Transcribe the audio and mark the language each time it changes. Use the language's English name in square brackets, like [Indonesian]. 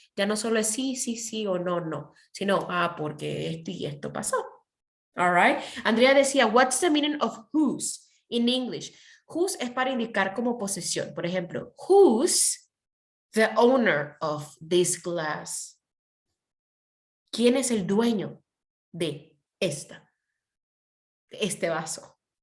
[Spanish] Ya no solo es sí, sí, sí o no, no. Sino, porque esto y esto pasó. [English] All right. [Spanish] Andrea decía, [English] what's the meaning of whose in English? [Spanish] Whose es para indicar como posesión. Por ejemplo, [English] who's the owner of this glass? [Spanish] ¿Quién es el dueño de este vaso?